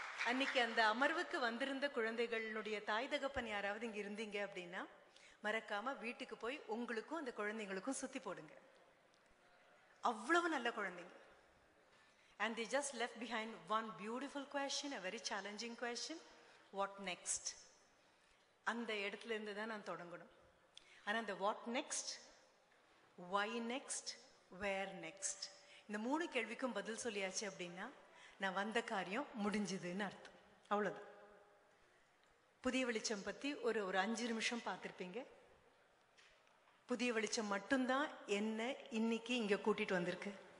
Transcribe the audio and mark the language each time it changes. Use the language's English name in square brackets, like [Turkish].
[Tamil] அன்னைக்கு அந்த அமர்வுக்கு வந்திருந்த குழந்தைகளுடைய தாய் தகப்பன் யாராவது இங்க இருந்தீங்க அப்படின்னா மறக்காம வீட்டுக்கு போய் உங்களுக்கும் அந்த குழந்தைங்களுக்கும் சுத்தி போடுங்க. அவ்வளவு நல்ல குழந்தைங்க. [English] And they just left behind one beautiful question, a very challenging question. What next? [Tamil] அந்த இடத்துல இருந்து தான் நான் தொடங்கணும். ஆனா அந்த [English] what next, why next, where next, [Tamil] இந்த 3 கேள்விக்கும் பதில் சொல்லியாச்சு அப்படின்னா நான் வந்த காரியம் முடிஞ்சதுன்னு அர்த்தம். அவ்வளவுதான். புதிய வெளிச்சம் பத்தி ஒரு 5 நிமிஷம் பார்த்திருப்பீங்க. புதிய வெளிச்சம் மட்டும்தான் என்ன இன்னைக்கு இங்க கூட்டிட்டு வந்திருக்கு.